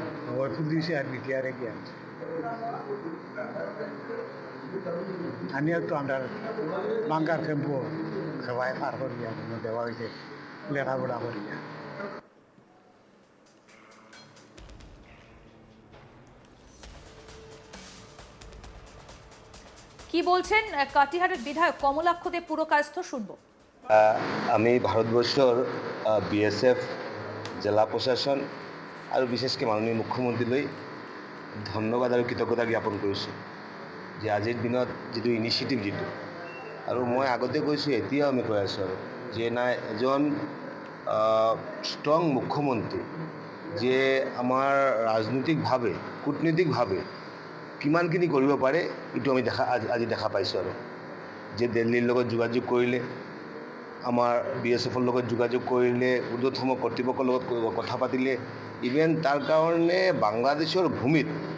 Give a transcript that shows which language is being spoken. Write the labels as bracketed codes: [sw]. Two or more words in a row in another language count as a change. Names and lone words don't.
[bn] ওই পুলিশে আর বিটিআরে কি আনছে আমিও তো আমরা বাঙ্গার ক্যাম্পও সবাই পার করিয়া দেওয়া হয়েছে লেখাপড়া করিয়া কি বলছেন কাটিহারের বিধায়ক কমলাক্ষ দে পুরকায়স্থ শুনবো। [as] আমি ভাৰতবৰ্ষৰ BSF জিলা প্ৰশাসন আৰু বিশেষকৈ মাননীয় মুখ্যমন্ত্ৰীলৈ ধন্যবাদ আৰু কৃতজ্ঞতা জ্ঞাপন কৰিছোঁ যে আজিৰ দিনত যিটো ইনিচিয়েটিভ যিটো আৰু মই আগতে কৈছোঁ এতিয়াও আমি কৈ আছোঁ আৰু যে নাই এজন ষ্ট্ৰং মুখ্যমন্ত্ৰী যে আমাৰ ৰাজনৈতিকভাৱে কূটনৈতিকভাৱে কিমানখিনি কৰিব পাৰে এইটো আমি আজি দেখা পাইছোঁ আৰু যে দিল্লীৰ লগত যোগাযোগ কৰিলে আমাৰ BSFৰ লগত যোগাযোগ কৰিলে ঊৰ্ধ্বতম কৰ্তৃপক্ষৰ লগত কথা পাতিলে ইভেন তাৰ কাৰণে বাংলাদেশৰ ভূমিত